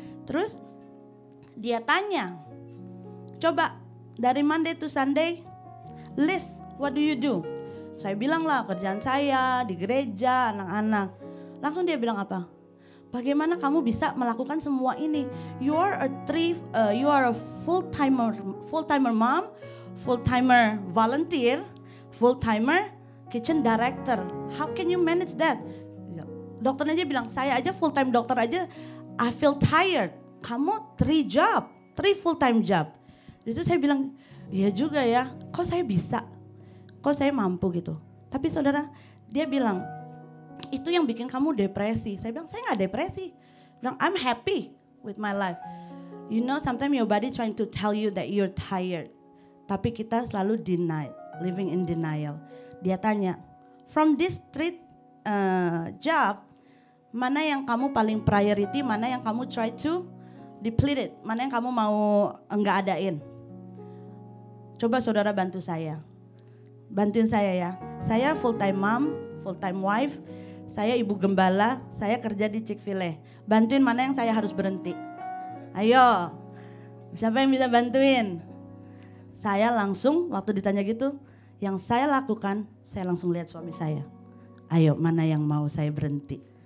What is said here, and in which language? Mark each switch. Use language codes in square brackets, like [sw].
[id] Terus dia tanya, coba dari [en] Monday to Sunday, list what do you do? [id] Saya bilang lah kerjaan saya di gereja, anak-anak. Langsung dia bilang apa? Bagaimana kamu bisa melakukan semua ini? [en] You are a full-timer mom, full-timer volunteer, full-timer kitchen director. How can you manage that? [id] Dokternya aja bilang, saya aja full-time dokter aja, [en] I feel tired. [id] Kamu 3 full-time job. Itu saya bilang, iya juga ya, kok saya bisa? Kok saya mampu gitu. Tapi saudara, dia bilang, itu yang bikin kamu depresi. Saya bilang, saya gak depresi. Bilang, [en] I'm happy with my life. You know, sometimes your body trying to tell you that you're tired. [id] Tapi kita selalu [en] living in denial. [id] Dia tanya, [en] from this 3 job, [id] mana yang kamu paling priority, mana yang kamu [en] try to deplete it, [id] mana yang kamu mau enggak adain. Coba saudara bantu saya. Bantuin saya ya. Saya [en] full time mom, full time wife. [id] Saya ibu gembala, saya kerja di Chick-fil-A. Bantuin mana yang saya harus berhenti. Ayo. Siapa yang bisa bantuin? Saya langsung waktu ditanya gitu, yang saya lakukan, saya langsung lihat suami saya. Ayo, mana yang mau saya berhenti?